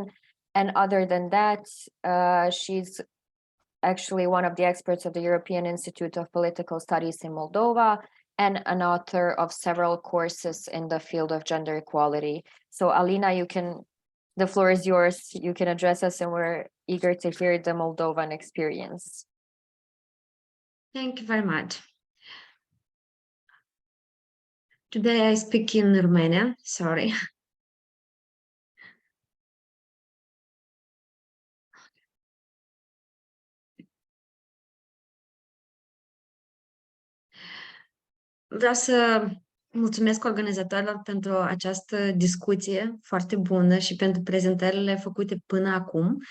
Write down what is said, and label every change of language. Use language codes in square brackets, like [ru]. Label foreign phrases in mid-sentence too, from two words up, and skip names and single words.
[en] And other than that, she's actually one of the experts of the European Institute of Political Studies in Moldova and an author of several courses in the field of gender equality. So Alina, the floor is yours. You can address us, and we're eager to hear the Moldovan experience. Thank you very much. Today I speak in Romanian, sorry. [ro] Vreau să mulțumesc organizatorilor pentru această discuție foarte bună și pentru prezentările făcute până acum.